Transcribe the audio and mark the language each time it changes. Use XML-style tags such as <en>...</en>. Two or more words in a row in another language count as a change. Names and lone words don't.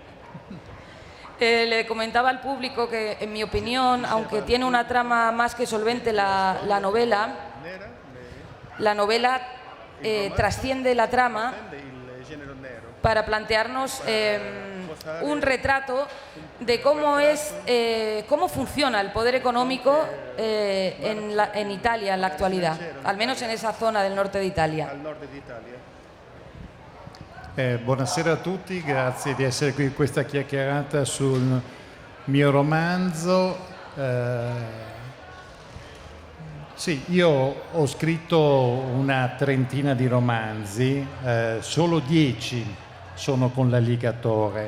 <es>Le comentaba al público que, en mi opinión, aunque tiene una trama más que solvente la novela trasciende la trama para plantearnos un retrato de cómo funciona el poder económico en Italia en la actualidad, al menos en esa zona del norte de Italia.</es> <it>Buonasera a tutti, grazie di essere qui in questa chiacchierata sul mio romanzo. Sì, io ho scritto una trentina di romanzi, solo 10 sono con l'Alligatore,</it>